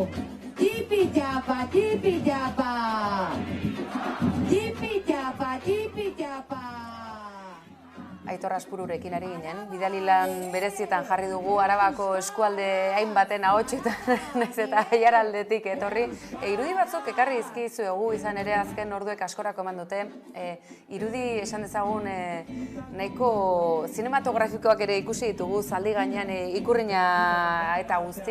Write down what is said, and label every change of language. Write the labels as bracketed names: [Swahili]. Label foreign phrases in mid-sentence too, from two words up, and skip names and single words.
[Basque] Tipi-tapa, tipi-tapa. Tipi-tapa, tipi-tapa. Aitor Aspururekin ari ginen, bidali lan berezietan jarri dugu Arabako eskualde hainbaten ahotsetan, naiz eta Aiaraldetik etorri. Irudi batzuk ekarri dizkizuegu izan ere azken orduek askorako eman dute. Irudi esan dezagun nahiko zinematografikoak ere ikusi ditugu zaldi gainean ikurrina eta guzti.